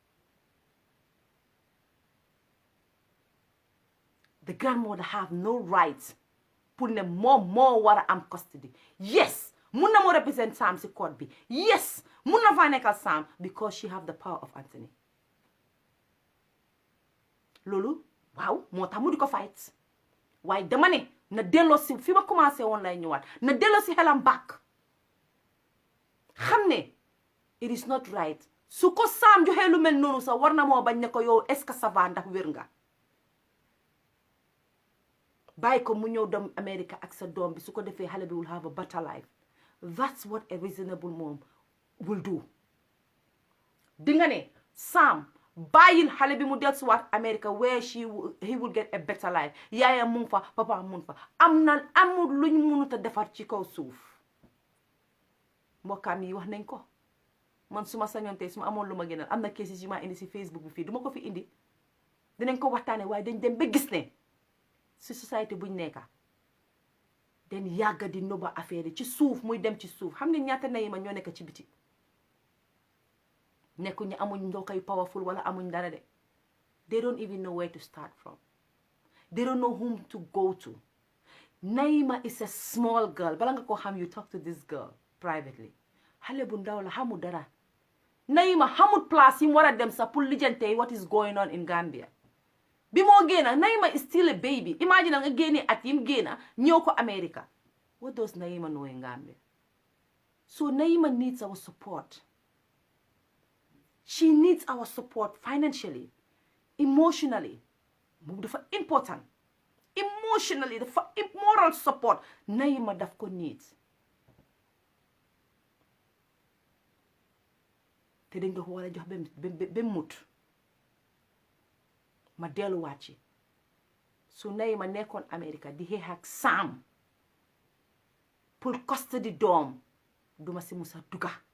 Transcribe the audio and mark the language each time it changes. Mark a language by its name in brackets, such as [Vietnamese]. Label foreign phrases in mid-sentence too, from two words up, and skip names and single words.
[English] the grandmother have no rights [Wolof] pour ne moom moo war a am custody yes mun na moo represent Sam si court bi yes mun na faa nekkal Sam because [English] she have the power of Anthony [Wolof] loolu waaw moo tax mu di ko fight waaye dama ne na delloo si fi ma commencé woon lay ñëwaat na delloo si xelam back xam ne [English] it is not right [Wolof] su ko Sam joxee lu mel noonu sax war na moo bañ ne ko yow [French] est-ce que ça va [Wolof] ndax wér nga bàyyi ko mu ñëw dem America ak sa doom bi su ko defee xale bi [English] will have a better life that's what a reasonable mom will do [Wolof] di nga ne Sam bàyyil xale bi mu dellusiwaat America where [English] he will get a better life [Wolof] yaayam mu ngi fa papa mu ngi fa amul luñ mënut a defar ci kaw suuf mbokkam yi wax nañ ko man su ma sañoon tey su ma amoon lu ma gënal am na cases yu ma indi si Facebook bi fii du ma ko fi indi dinañ ko waxtaane waaye dañ dem ba gis ne si société buñ nekka den yàgga di noba affaire yi ci suuf muy dem ci suuf xam ne ñaata Nahima ñoo nekk ci biti nekku ñu amuñ ndookay powerful wala amuñ dara de [English] they don't even know where to start from they don't know whom to go to Nahima is a small girl [Wolof] bala nga ko xam [English] you talk to this girl privately [Wolof] xale bu ndaw la xamu dara Nahima xamut place yi mu war a dem sax pour lijjante [English] what is going on in Gambia [Wolof] bi moo génna [English] Nahima is still a baby [Wolof] imagine nga génne at yim génna ñëw ko America [English] what does Nahima know in Gambia so Nahima needs our support she needs our support financially emotionally [Wolof] moom dafa important emotionally dafa [English] moral support [Wolof] Nahima daf ko needs te dañ ko war a jox ba mut ma delluwaat ci su Nahima nekkoon America di xeex ak Sam pour custody doom duma si musa duga